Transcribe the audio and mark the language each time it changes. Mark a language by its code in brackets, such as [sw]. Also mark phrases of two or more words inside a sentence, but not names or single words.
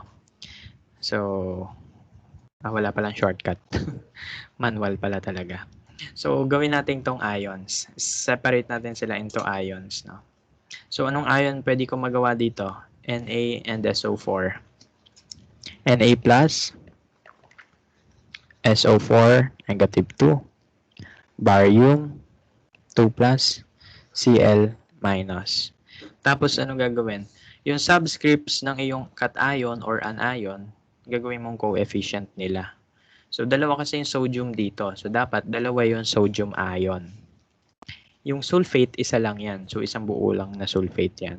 [tl] So, wala palang shortcut. Manual pala talaga. So, gawin natin tong ions. Separate natin sila [en] into ions. [tl] No? So, anong ion pwede ko magawa dito? [en] Na and SO4. Na plus, SO4, -2. Barium, 2 plus, Cl minus. [tl] Tapos, anong gagawin? Yung subscripts ng iyong [en] cation or anion, [tl] gagawin mong coefficient nila. So, dalawa kasi yung sodium dito. So, dapat dalawa yung sodium ion. Yung sulfate, isa lang yan. So, isang buo lang na sulfate yan.